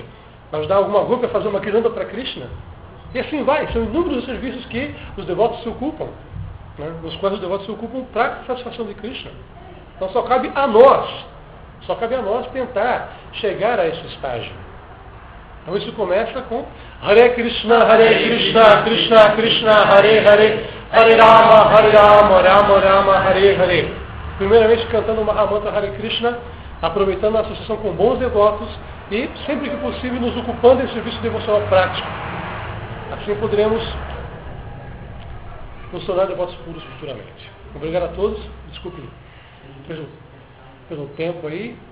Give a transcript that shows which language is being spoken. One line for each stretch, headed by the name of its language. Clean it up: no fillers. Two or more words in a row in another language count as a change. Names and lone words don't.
Portuguese: Ajudar alguma grupo a fazer uma kiranda para Krishna. E assim vai. São inúmeros os serviços que os devotos se ocupam. Né? Nos quais os devotos se ocupam para a satisfação de Krishna. Então só cabe a nós tentar chegar a esse estágio. Então isso começa com
Sanskrit: Hare Krishna, Krishna Krishna, Hare Hare, Hare Rama, Rama Rama, Hare Hare.
Portuguese: Primeiramente cantando o Mahamantra Hare Krishna, aproveitando a associação com bons devotos e, sempre que possível, nos ocupando em serviço devocional prático. Assim poderemos nos tornar devotos puros futuramente. Obrigado a todos. Desculpe pelo tempo aí.